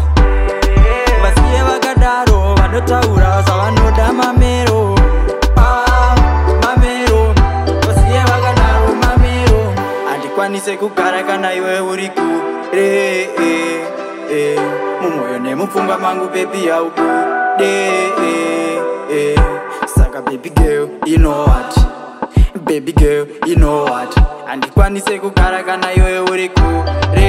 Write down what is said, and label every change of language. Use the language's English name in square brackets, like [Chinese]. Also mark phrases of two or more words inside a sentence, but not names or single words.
[Shona] Vasiye vakadaro vanotaura savanoda mamero, mamero. Vasiye vakadaro mamero. Andikwanise kugara kana iwe uri kure mumoyo nemupfungwa mangu baby yauku saka [English] baby girl you know what, baby girl you know what. [Shona] Andikwanise kugara kana iwe uri kure